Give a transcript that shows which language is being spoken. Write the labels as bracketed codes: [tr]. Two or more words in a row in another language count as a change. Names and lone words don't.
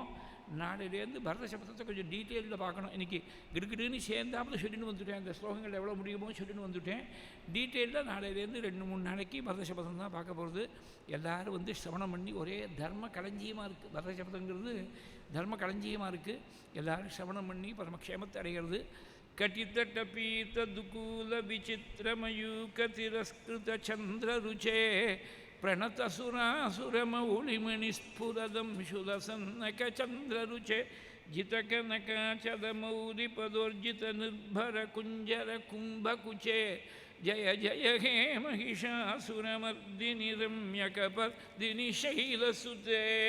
[ta] நாளையிலேருந்து பரத சப்தத்தை கொஞ்சம் டீட்டெயிலில் பார்க்கணும். இன்றைக்கி கிடுக்கிடுன்னு சேர்ந்தாப்புல சொல்லின்னு வந்துவிட்டேன். அந்த ஸ்லோகங்கள் எவ்வளோ முடியுமோ சொல்லின்னு வந்துவிட்டேன். டீட்டெயிலில் நாளையிலேருந்து 2-3 நாளைக்கு பரத சப்தம் தான் பார்க்க போகிறது. எல்லோரும் சிரவணம் பண்ணி ஒரே தர்ம களஞ்சியமாக இருக்குது. பரத சப்தங்கிறது தர்ம களஞ்சியமாக இருக்குது. எல்லோரும் சிரவணம் பண்ணி பரமக்ஷேமத்தை அடைகிறது. [sa] कटितटपीत दुकूल विचित्रमयूक तिरस्कृत चंद्ररुचे प्रणतसुरासुरमौलिमणिस्फुरदं शुलसन्नक चंद्ररुचे जितकनकाचलमौलिपदोर्जित निर्भर कुंजर कुंभकुचे जय जय हे महिषासुरमर्दिनि रम्यकपर्दिनि शैलसुते